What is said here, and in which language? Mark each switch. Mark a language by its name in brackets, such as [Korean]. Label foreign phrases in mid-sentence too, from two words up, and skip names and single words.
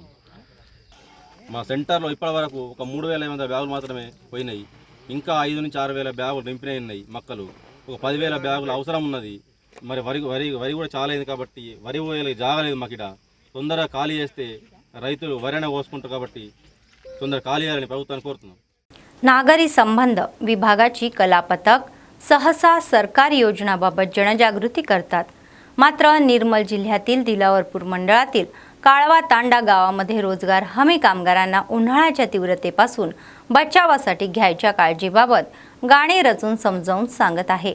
[Telugu] మా సెంటర్లో ఇప్పటి వరకు ఒక 3,500 బ్యాగులు మాత్రమే పోయినాయి. ఇంకా 5,000 నుంచి 6,000 బ్యాగులు నింపినవి ఉన్నాయి మక్కలు. ఒక 10,000 బ్యాగులు అవసరం ఉన్నది. మరి వరి కూడా చాలా అయింది కాబట్టి వరి పోయేది జాగలేదు. మాకు ఇక్కడ తొందరగా ఖాళీ చేస్తే రైతులు వరినే కోసుకుంటారు. కాబట్టి తొందరగా ఖాళీ చేయాలని ప్రభుత్వాన్ని కోరుతున్నాం. [Marathi] नागरी संबंध विभागाची कला पथक सहसा सरकारी योजनाबाबत जनजागृती करतात. मात्र निर्मल जिल्ह्यातील दिलावरपूर मंडळातील काळवा तांडा गावामध्ये रोजगार हमी कामगारांना उन्हाळ्याच्या तीव्रतेपासून बचावासाठी घ्यायच्या काळजीबाबत गाणी रचून समजावून सांगत आहे.